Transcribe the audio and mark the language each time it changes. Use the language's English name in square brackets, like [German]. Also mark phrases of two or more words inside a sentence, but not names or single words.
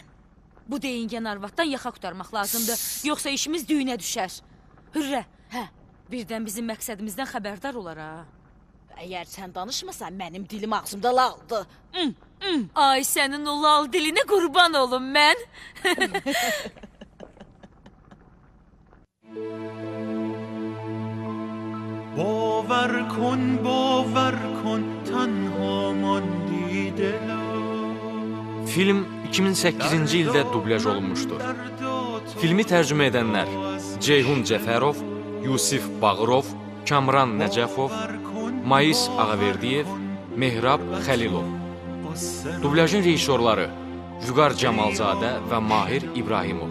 [Azerbaijani] Bu deyingən arvaddan yaxa qutarmaq lazımdır, yoxsa işimiz düyünə düşər. Hürrə, birdən bizim məqsədimizdən xəbərdar olar ha. Əgər sən danışmasan, mənim dilim ağzımda laldı. Ay sənin o lal dilinə qurban olum mən. [Persian] باور کن تنها ماندی دلا [Azerbaijani] Film 2008-ci ildə dublyaj olunmuşdur. Filmi tərcümə edənlər Ceyhun Cəfərov, Yusif Bağırov, Kamran Nəcəfov, Mais Ağaverdiyev, Mehrab Xəlilov. Dublyajın rejissorları Vüqar Camalzadə və Mahir İbrahimov.